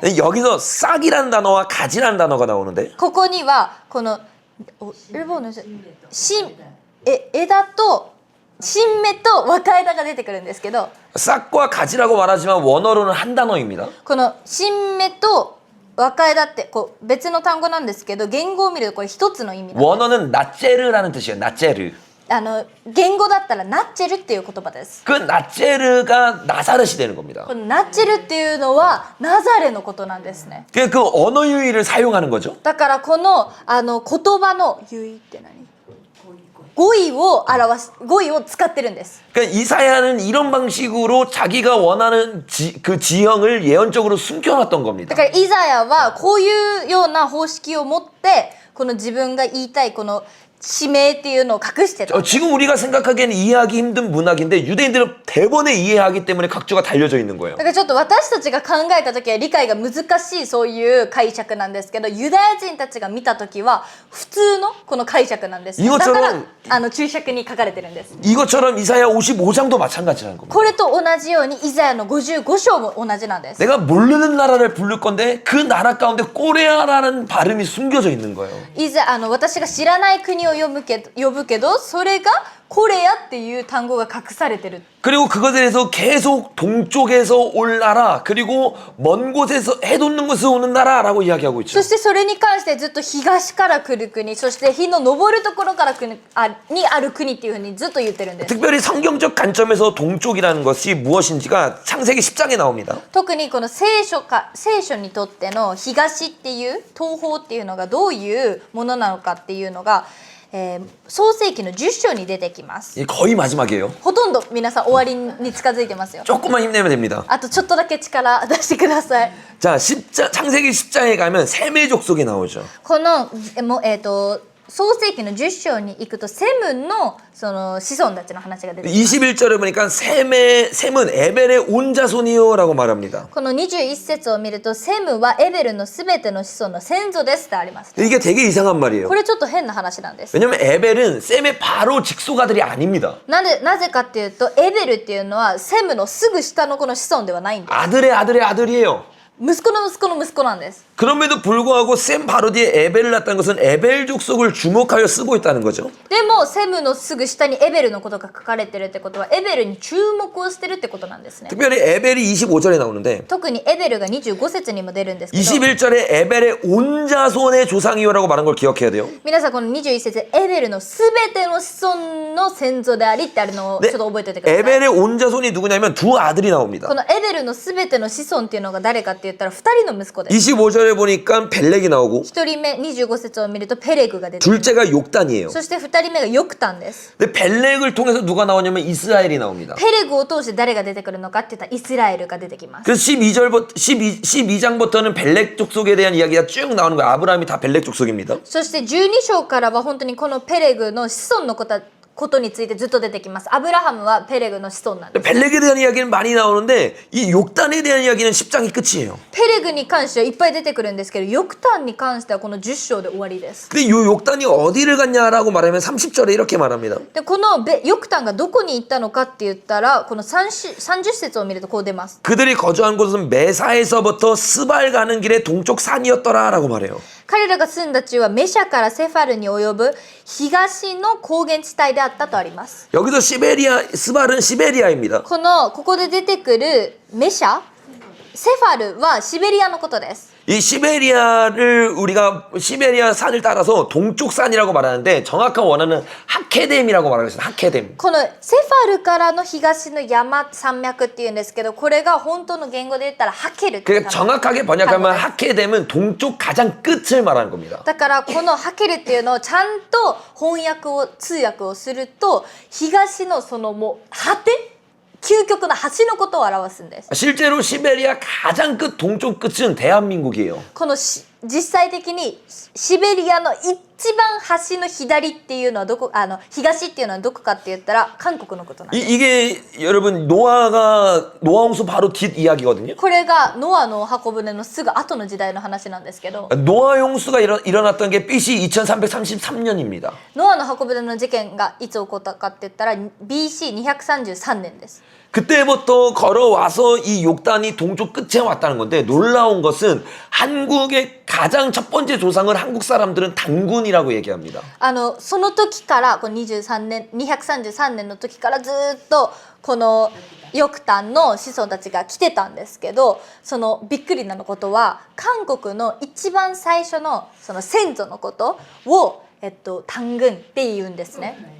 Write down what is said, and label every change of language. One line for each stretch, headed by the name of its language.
Korean: 여기서 싹이란 단어와 가지란 단어가 나오는데
Japanese: ここにはこの
Korean: 일본어
Japanese: 枝と新芽と若枝が出てくるんですけど
Korean: 싹과 가지라고 말하지만 원어로는 한 단어입니다.
Japanese: この新芽と若枝ってこう別の単語なんですけど言語を見るとこれ一つの意味なんです。
Korean: 원어는 나체르라는 뜻이에요. 나체르.
Japanese: 言語だったらナッチェルっていう言葉です。
Korean: 그 나체르가 나사렛이 되는 겁니다.
Japanese: このナッチェルっていうのはナザレのことなんですね。
Korean: 그 언어 유희를 사용하는 거죠.
Japanese: だからこの言葉の優位って何？語彙を使ってるんです。
Korean: 그러니까 이사야는 이런 방식으로 자기가 원하는 그 지형을 예언적으로 숨겨놨던
Japanese: だ
Korean: 겁니다.
Japanese: からイザヤはこういうような方式を持ってこの自分が言いたいこの使命っていうのを隠してた。
Korean: 지금 우리가 생각하기에는 이해하기 힘든 문학인데 유대인들은 대번에 이해하기 때문에 각주가 달려져 있는 거예요.
Japanese: だからちょっと私たちが考えた時は理解が難しいそういう解釈なんですけどユダヤ人たちが見た時は普通のこの解釈なんです、ね、だから注釈に書かれてるんです。
Korean: 이것처럼 이사야 55장도 마찬가지라는 겁니다.
Japanese: これと同じようにイザヤの55章も同じなんです。
Korean: 내가 모르는 나라를 부를 건데 그 나라 가운데 꼬레아라는 발음이 숨겨져 있는 거예요.
Japanese: 私が知らない国を呼ぶけどそれがコレアっていう単語が隠されてる。
Korean: 그리고 그것에 대해서 계속 동쪽에서 올 나라 그리고 먼 곳에서 해돋는 곳에서 오는 나라라고 이야기하고 있죠.
Japanese: そしてそれに関してずっと東から来る国そして日の昇るところからにある国っていうふうにずっと言ってるんです。
Korean: 특별히 성경적 관점에서 동쪽이라는 것이 무엇인지가 창세기 10장에 나옵니다.
Japanese: 特にこの聖書にとっての東っていう東方っていうのがどういうものなのかっていうのが、創世記の10章に出てきます。
Korean: 거의 마지막이에요.
Japanese: ほとんど皆さん終わりに近づいてますよ。
Korean: 조금만 힘내면 됩니다.
Japanese: あとちょっとだけ力出してください。
Korean: 자, 창세기 10장에 가면 셈의 족속이 나오죠.
Japanese: この創世記の10章に行くとセムのその子孫たちの話が出てきます。
Korean: 21절에 보니까 셈은 에벨의 온 자손이요라고 말합니다.
Japanese: この21節を見るとセムはエベルのすべての子孫の先祖ですってあります。
Korean: 이게 되게 이상한 말이에요.
Japanese: これちょっと変な話なんです。
Korean: 왜냐면 에벨은 셈의 바로 직소가들이 아닙니다.
Japanese: なぜかっていうとエベルっていうのはセムのすぐ下のこの子孫ではないんです。
Korean: 아들의 아들의 아들이에요.
Japanese: 息子の息子の息子なんです。
Korean: 그럼에도 불구하고 셈 바로 뒤에 에벨을 낳았다는 것은 에벨 족속을 주목하여 쓰고 있다는 거죠.
Japanese: でもセムのすぐ下にエベルのことが書かれてるってことはエベルに注目をしてるってことなんですね。
Korean: 특별히 에벨이 25절에 나오는데
Japanese: 特にエベルが25節にも出るんですけど
Korean: 21절에 에벨의 온 자손의 조상이요라고 말한 걸 기억해야 돼요.
Japanese: 皆さんこの21節でエベルのすべての子孫の先祖でありってあるのをちょっと覚えておいてください。
Korean: 에벨의 온 자손이 누구냐면 두 아들이 나옵니다.
Japanese: このエベルのすべての子孫っていうのが誰かって言ったら2人の息子です。
Korean: 25절에 보니까 벨렉이 나오고
Japanese: 1人目25節を見るとペレグが出てきます。
Korean: 둘째가 욕단이에요.
Japanese: そして2人目がヨクタンです。
Korean: 근데 벨렉을 통해서 누가 나오냐면 이스라엘이 나옵니다.
Japanese: ペレグを通して誰が出てくるのかって言ったらイスラエルが出てきます。
Korean: 그래서 12장부터는 벨렉 족속에 대한 이야기가 쭉 나오는 거예요. 아브라함이 다 벨렉 족속입니다.
Japanese: そして12章からは本当にこのペレグの子孫のことについてずっと出てきます。アブラハムはペレグの子孫なんです。
Korean: 벨렉에 대한 이야기는 많이 나오는데 이 욕단에 대한 이야기는 10장이 끝이에요.
Japanese: ペレグに関してはいっぱい出てくるんですけど、ヨクタンに関してはこの10章で終わりです。
Korean: 근데 이 욕단이 어디를 갔냐라고 말하면 30절에 이렇게 말합니다.
Japanese: でこのヨクタンがどこに行ったのかって言ったらこの30節を見るとこう出ます。
Korean: 그들이 거주한 곳은 메사에서부터 스발 가는 길의 동쪽 산이었더라라고 말해요.
Japanese: 彼らが住んだ地はメシャからセファルに及ぶ東の高原地帯であったとあります。
Korean: 여기서 스발은 시베리아입니다.
Japanese: ここで出てくるメシャ、セファルはシベリアのことです。
Korean: 이 시베리아를 우리가 시베리아 산을 따라서 동쪽 산이라고 말하는데 정확한 원어는 하케뎀이라고 말하고 있어요. 하케뎀.
Japanese: このセファルからの東の山脈っていうんですけど、これが本当の言語で言ったらハケルっていう
Korean: 그러니까 정확하게 번역하면 하케뎀은 동쪽 가장 끝을 말하는 겁니다.
Japanese: だからこのハケルっていうのをちゃんと通訳をすると東のそのもう果て究極の端のことを表すんです。
Korean: 실제로 시베리아 가장 끝 동쪽 끝은 대한민국이에요.
Japanese: この実際的にシベリアの一番端の左っていうのは東っていうのはどこかって言ったら韓国のことなんです。
Korean: 이게 여러분 노아 홍수 바로 뒷 이야기거든요.
Japanese: これがノアの箱舟のすぐ後の時代の話なんですけど、
Korean: 노아 홍수가 일어났던 게 BC 2333년입니다.
Japanese: ノアの箱舟の事件がいつ起こったかって言ったら BC233 年です。
Korean: 그때부터 걸어와서 이 욕단이 동쪽 끝에 왔다는 건데 놀라운 것은 한국의 가장 첫 번째 조상을 한국 사람들은 단군이라고 얘기합니다.
Japanese: その時からこの233年の時からずっとこのヨクタンの子孫たちが来てたんですけど、そのびっくりなことは韓国の一番最初のその先祖のことを단군って言うんですね。